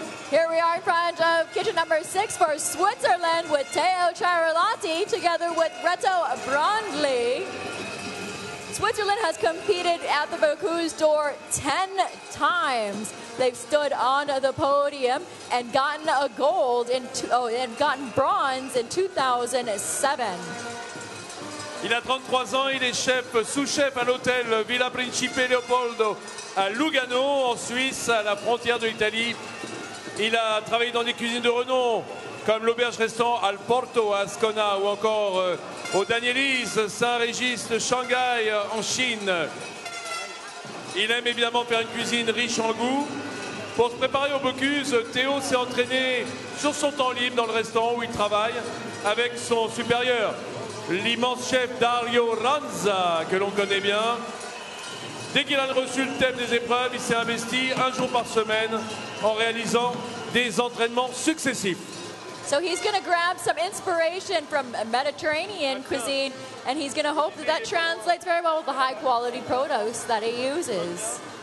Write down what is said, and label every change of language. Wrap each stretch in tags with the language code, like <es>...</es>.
<en>Here we are in front of kitchen number 6 for Switzerland with Teo Chiaravalotti together with Reto Brandli. Switzerland has competed at the Bocuse d'Or 10 times. They've stood on the podium and gotten a gold and gotten bronze in 2007.</en> <fr>Il a 33 ans, il est chef, sous-chef à l'hôtel Villa Principe Leopoldo à Lugano, en Suisse, à la frontière de l'Italie. Il a travaillé dans des cuisines de renom, comme l'auberge-restaurant Al Porto à Ascona ou encore au Daniellis, Saint-Régis de Shanghai en Chine. Il aime évidemment faire une cuisine riche en goût. Pour se préparer au Bocuse, Théo s'est entraîné sur son temps libre dans le restaurant où il travaille avec son supérieur, l'immense chef Dario Ranza, que l'on connaît bien. Dès qu'il a reçu le thème des épreuves, il s'est investi un jour par semaine en réalisant des entraînements successifs.</fr> <en>So he's going to grab some inspiration from Mediterranean cuisine, and he's going to hope that that translates very well with the high quality produce that he uses.</en>